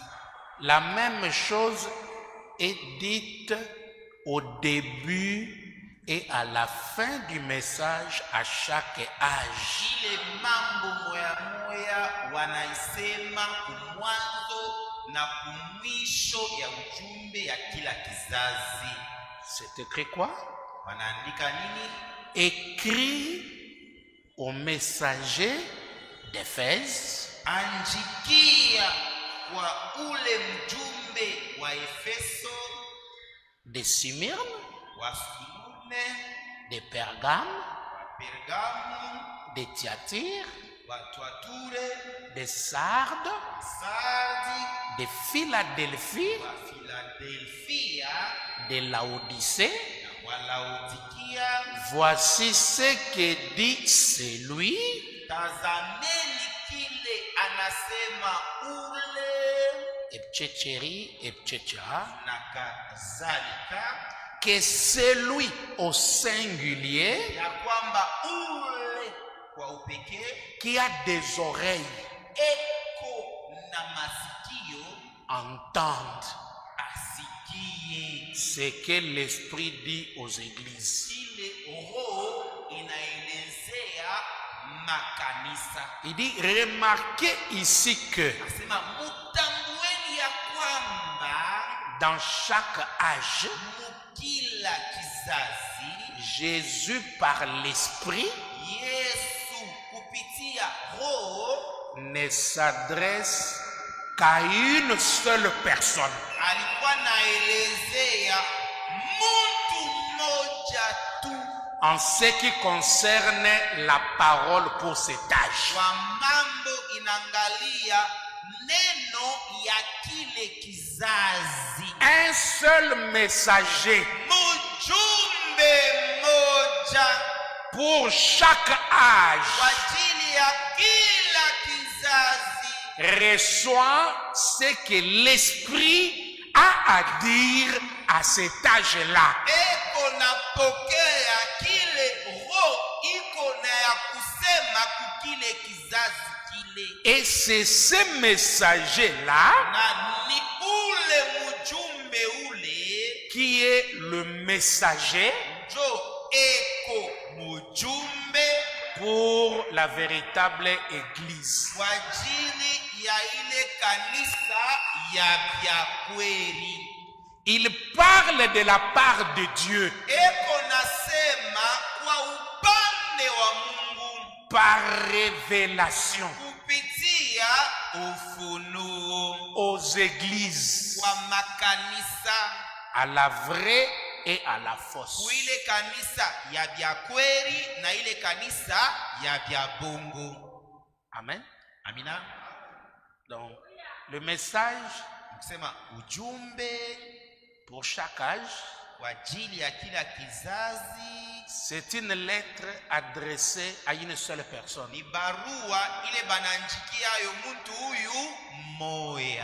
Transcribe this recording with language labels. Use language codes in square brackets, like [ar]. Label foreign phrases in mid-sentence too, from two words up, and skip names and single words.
[fr] la même chose est dite au début Et à la fin du message, à chaque âge, [sw] ile mambo moya moya wanaisema kumwanzo na kumwisho ya ujumbe ya kila kizazi. [fr] c'est écrit quoi? [sw] Wanaandika nini? [fr] Écrit aux messagers d'Éphèse, [sw] Anjikia kwa ule mjumbe wa Efeso, [fr] de Smyrne, [sw] wa Smyrne, [fr] de Pergame, [sw] wa Pergamu, [fr] de Thyatire, [sw] wa Thyatire, [fr] de Sardes, [sw] Sardi, [fr] de Philadelphie, [sw] wa Philadelphia, [fr] de Laodicée. [sw] na wa Laodikia. [fr] Voici ce que dit celui [sw] Tazameni kile anasema ule Epchéchéri, Epchécha, na kadhalika, [fr] que celui au singulier [sw] ya kwamba ule kwa upekee [fr] qui a des oreilles [sw] eko na masikio [fr] entende [sw] asikie [fr] ce que l'Esprit dit aux églises. [sw] ile roho inaelezea makanisa. [fr] Il dit, remarquez ici que [sw] Asema mutambueni ya kwamba [fr] dans chaque âge, [sw] mukila kizazi [fr] Jésus par l'Esprit [sw] Yesu kupitia roho [fr] ne s'adresse qu'à une seule personne. [sw] alikuwa naelezea mtu mmoja tu [fr] En ce qui concerne la parole pour cet âge. [sw] kwa mambo inaangalia neno ya kile kizazi. [fr] Un seul messager [sw] Mjumbe mmoja [fr] pour chaque âge [sw] kwa ajili ya kila kizazi [fr] reçoit ce que l'Esprit a à dire à cet âge-là. [sw] eko napokea kile roho iko na ya kusema kukile kizazi kile, [fr] Et c'est ce messager-là [sw] na ni ule mjumbe ule [fr] qui est le messager [sw] njo eko mjumbe [fr] pour la véritable Église. [sw] kwa ajili ya ile kanisa ya vya kweli. [fr] Il parle de la part de Dieu [sw] Eko nasema kwa upande wa Mungu [fr] par révélation [sw] kupitia ufunuo [fr] aux églises, [sw] kwa makanisa, [fr] à la vraie et à la fausse. [sw] kuile kanisa ya vya kweli na ile kanisa ya vya bongo. [fr] Amen. [sw] Amina. [fr] Donc, le message [sw] Kusema ujumbe [fr] pour chaque âge, [sw] kwa ajili ya kila kizazi [fr] c'est une lettre adressée à une seule personne. [sw] ni barua ile bananjikiayo mtu huyu moya,